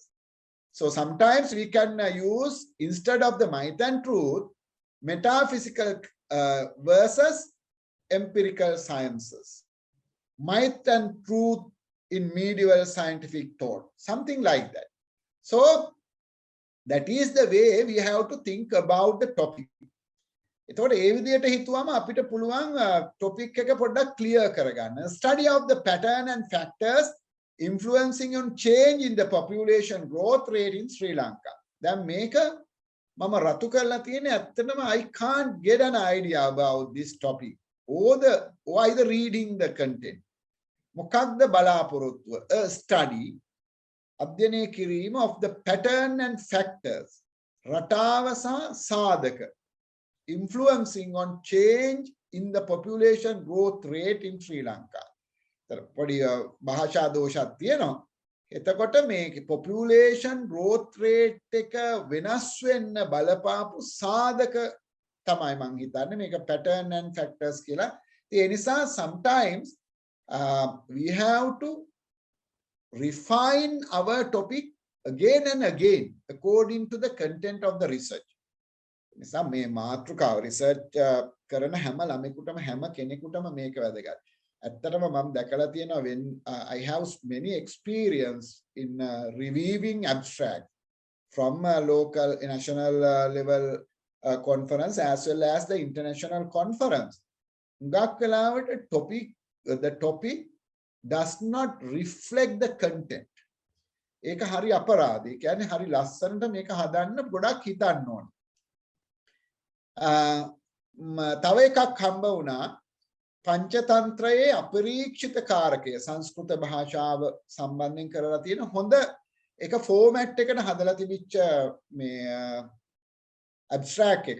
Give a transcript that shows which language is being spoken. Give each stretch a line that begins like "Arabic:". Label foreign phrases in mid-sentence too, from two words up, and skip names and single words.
English: So sometimes we can use, instead of the might and truth, metaphysical versus empirical sciences. Might and truth in medieval scientific thought, something like that. So that is the way we have to think about the topic.
Sinhala: එතකොට ඒ විදිහට හිතුවම අපිට පුළුවන් topic එක පොඩ්ඩක් clear කරගන්න.
English: Study of the pattern and factors influencing on change in the population growth rate in Sri Lanka.
Sinhala: දැන් මේක මම රතු කරලා තියෙන්නේ ඇත්තටම
English: I can't get an idea about this topic or either reading the content.
Sinhala: මොකක්ද බලාපොරොත්තුව?
English: A study
Sinhala: අධ්‍යයනය කිරීම
English: of the pattern and factors
Sinhala: රටාව සහ සාධක
English: influencing on change in the population growth rate in Sri Lanka.
Sinhala: පොඩි භාෂා දෝෂයක් තියෙනවා. එතකොට මේ
English: population growth rate
Sinhala: එක වෙනස් වෙන්න බලපාපු සාධක තමයි මං හිතන්නේ මේක
English: pattern and factors
Sinhala: කියලා. ඒ නිසා
English: sometimes we have to refine our topic again and again according to the content of the research.
Sinhala: නිසා මේ මාතෘකාව research කරන හැම ළමෙකුටම හැම කෙනෙකුටම මේක වැදගත්. ඇත්තටම මම දැකලා තියෙනවා
English: when I have many experience in reviewing abstract from local national level conference as well as the international conference.
Sinhala: හුඟක් වෙලාවට
English: the topic does not reflect the content.
Sinhala: ඒක හරි අපරාධයි. කියන්නේ හරි ලස්සනට මේක හදන්න ගොඩක් හිතන්න ඕන. තව එකක් හම්බ වුණා පංචතන්ත්‍රයේ අපරීක්ෂිත කාරකය සංස්කෘත භාෂාව සම්බන්ධයෙන් කරලා තියෙන හොඳ එක ෆෝමැට් එකකට හදලා තිබිච්ච මේ ඇබ්ස්ට්‍රැක්ට් එකක්.